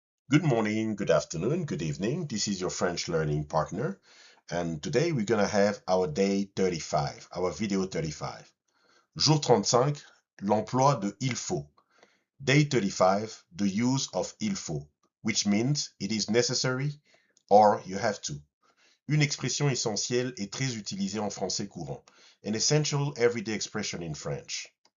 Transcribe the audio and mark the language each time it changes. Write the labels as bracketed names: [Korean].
[English] Good morning, good afternoon, good evening. This is your French learning partner. And today we're going to have our day 35, our video 35. [French] Jour 35, l'emploi de il faut. [English] Day 35, the use of il faut, which means it is necessary or you have to. [French] Une expression essentielle et très utilisée en français courant. [English] An essential everyday expression in French.